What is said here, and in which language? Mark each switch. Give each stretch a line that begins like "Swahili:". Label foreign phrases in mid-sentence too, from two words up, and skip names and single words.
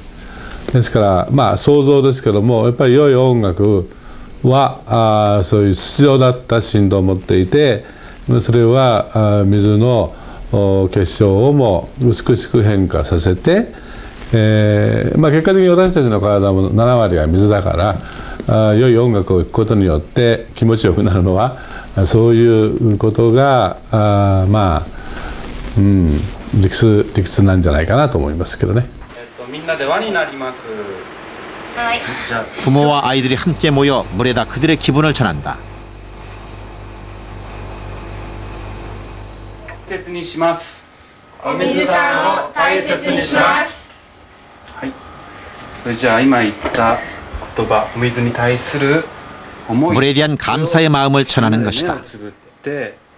Japanese: ですから想像ですけども、やっぱり良い音楽はそういう必要だった振動を持っていて、それは水の結晶をも美しく変化させて、結果的に私たちの体も7割は水だから良い音楽を聴くことによって気持ちよくなるのはそういうことが理屈なんじゃないかなと思いますけどね。みんなで輪になります。
Korean: 부모와 아이들이 함께 모여 물에다 그들의 기분을 전한다.
Japanese: 大切にします。お水さんを大切にします。はい。それじゃあ今言った言葉、お水に対する思い。
Korean: 물에 대한 감사의 마음을 전하는 것이다.
Japanese: 目をつぶって。